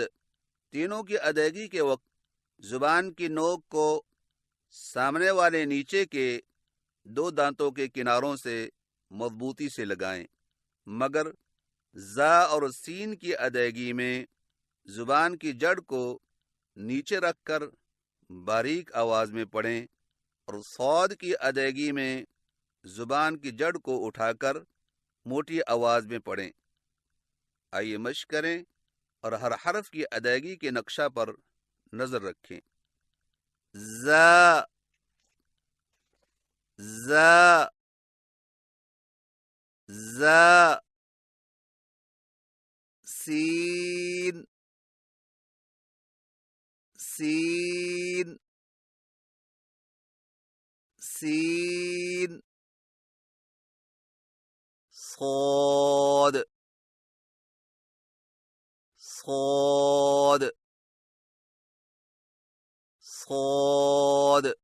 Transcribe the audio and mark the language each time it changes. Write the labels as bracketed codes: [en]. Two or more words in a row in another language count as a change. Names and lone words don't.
[ur] تینوں کی ادائیگی کے وقت زبان کی نوک کو سامنے والے نیچے کے 2 دانتوں کے کناروں سے مضبوطی سے لگائیں، مگر ز اور سین کی ادائیگی میں زبان کی جڑ کو نیچے رکھ کر باریک آواز میں پڑھیں، اور صاد کی ادائیگی میں زبان کی جڑ کو اٹھا کر موٹی آواز میں پڑھیں۔ آئیے مشق کریں اور ہر حرف کی ادائیگی کے نقشہ پر نظر رکھیں۔ ز، ز، ز، سین، سین، سین، صاد، صاد، صاد،